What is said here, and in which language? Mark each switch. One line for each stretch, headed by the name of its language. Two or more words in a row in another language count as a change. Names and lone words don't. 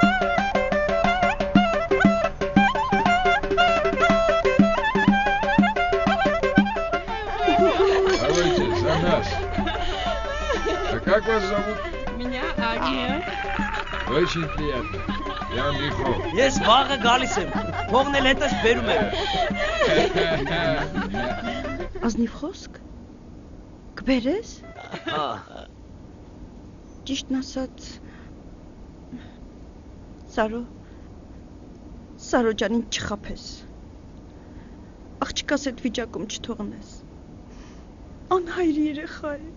Russian: Давайте, за нас. А как вас зовут? Меня Агния. Очень приятно. Я Андрейков.
Armenian: Ես վաղը գալիս եմ։ Փողն էլ հետս բերում եմ։ Ազնիվ խոսք։ Կբերես։ Ճիշտն ասած Սարո ջանին չխափես։ Աղջկաս այդ վիճակում չթողնես։ Անհայր երեխա է։